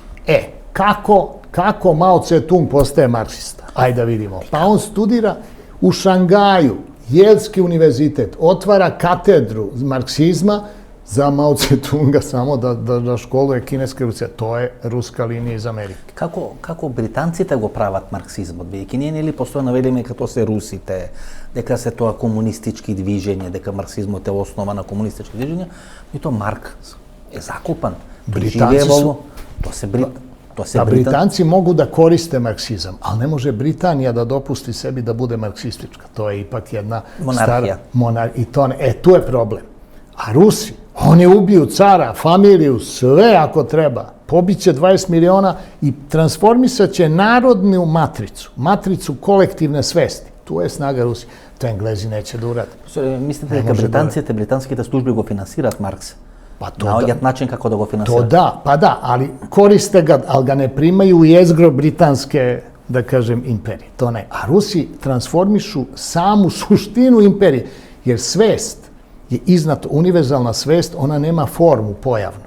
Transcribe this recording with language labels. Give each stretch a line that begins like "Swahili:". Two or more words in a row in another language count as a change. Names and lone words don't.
Serbian: Kako Mao Tse-tung postaje marksista? Ajde da vidimo. Pa on studira u Šangaju, Jelski univerzitet, otvara katedru marksizma za Mao Tse-tunga samo da školuje kineske Rusije. To je ruska linija iz Amerike.
Macedonian: Kako Britancите го прават марксизмот? Бидејќи ние нели постојано велиме како се русите, дека се тоа комунистички движење, дека марксизмот е основа на комунистички движења, и то Маркс е закопан.
Serbian: Britanci mogu da koriste marksizam, ali ne može Britanija da dopusti sebi da bude marksistička. To je ipak jedna stara monarhija. Tu je problem. A Rusi, oni ubiju cara, familiju, sve ako treba. Pobiće 20 miliona i transformisat će narodnu matricu kolektivne svesti. Tu je snaga Rusije. To Englezi neće da urade.
Macedonian: Mislite дека британските служби го финансираат Маркс?
Serbian: Naođat način kako da go finansiraju. Ali koriste ga, ali ga ne primaju u jezgro britanske, da kažem, imperije. To ne. A Rusi transformišu samu suštinu imperije, jer svest je iznad univerzalna svest, ona nema formu pojavnu.